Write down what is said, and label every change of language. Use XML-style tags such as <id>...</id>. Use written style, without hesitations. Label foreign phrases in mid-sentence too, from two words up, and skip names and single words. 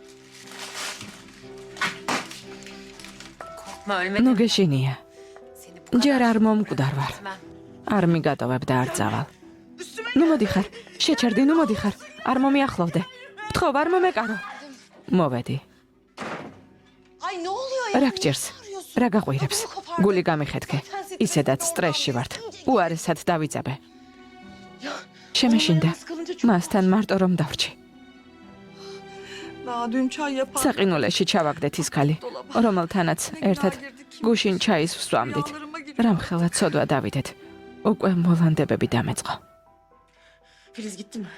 <tr>Korkma ölmedin.</tr> <ka>ნუ გეშინია.</ka> <tr>Seni bu</tr> <ka>ჯერ არ მომკვდარ ვარ.</ka> <tr>etmem.</tr> <ka>არ მიგატოვებ და არ წავალ. ნუ მოდიხარ, შეჩერდი, ნუ მოდიხარ. არ მომიახლოვდე. ვთხოვ, არ მომეკარო. მოვედი.</ka> <tr>Ay ne oluyor ya?</tr> <ka>რა გჭირს? რა გაყვირებს? გული გამიხეთქე. ისედაც სტრესში ვართ. უარესად დავიძაბე. შემეშინდა. მასთან მარტო რომ დავრჩი.</ka> <tr>Daha dün çay yapar.</tr> <ka>საყინულეში ჩავაგდეთ ის ქალი, რომელთანაც ერთად გუშინ ჩაის ვსვამდით. რამხელა ცოდვა დავიდეთ. უკვე მოლანდებები დამეწყო.</ka> <tr>Filiz gitti mi?</tr>